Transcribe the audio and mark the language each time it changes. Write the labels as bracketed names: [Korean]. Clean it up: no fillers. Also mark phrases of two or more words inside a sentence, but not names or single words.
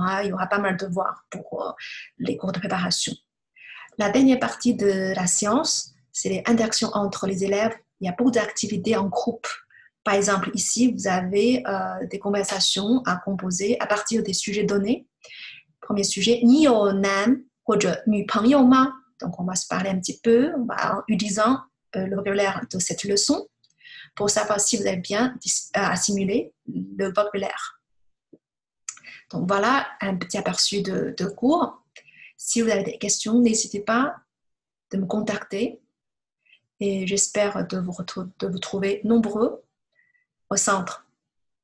[French] Hein, il y aura pas mal de devoirs pour les cours de préparation. La dernière partie de la séance, c'est les interactions entre les élèves. Il y a beaucoup d'activités en groupe. Par exemple, ici, vous avez des conversations à composer à partir des sujets donnés. Premier sujet, [Chinese] 你有男或者女朋友吗? [French] Donc, on va se parler un petit peu en utilisant le vocabulaire de cette leçon pour savoir si vous avez bien assimilé le vocabulaire. Donc, voilà un petit aperçu de cours. Si vous avez des questions, n'hésitez pas de me contacter et j'espère de vous trouver nombreux au centre.